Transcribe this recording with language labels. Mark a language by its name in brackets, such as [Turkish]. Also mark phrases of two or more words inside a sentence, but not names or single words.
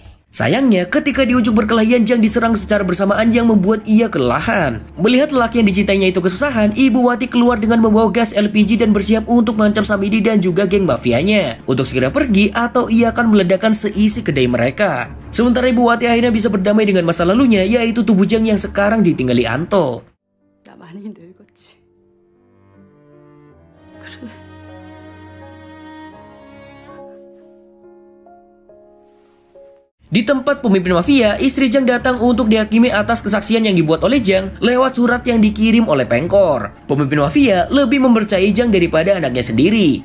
[Indonesian] Sayangnya, ketika di ujung perkelahian, Jang diserang secara bersamaan yang membuat ia kelelahan. Melihat lelaki yang dicintainya itu kesusahan, Ibu Wati keluar dengan membawa gas LPG dan bersiap untuk mengancam Samidi dan juga geng mafianya untuk segera pergi atau ia akan meledakkan seisi kedai mereka. Sementara Ibu Wati akhirnya bisa berdamai dengan masa lalunya, yaitu tubuh Jang yang sekarang ditinggali Anto. [Korean] 나 많이 늙었지. 그러네. [Indonesian] Di tempat pemimpin mafia, istri Jang datang untuk dihakimi atas kesaksian yang dibuat oleh Jang lewat surat yang dikirim oleh Pengkor. Pemimpin mafia lebih mempercayai Jang daripada anaknya sendiri.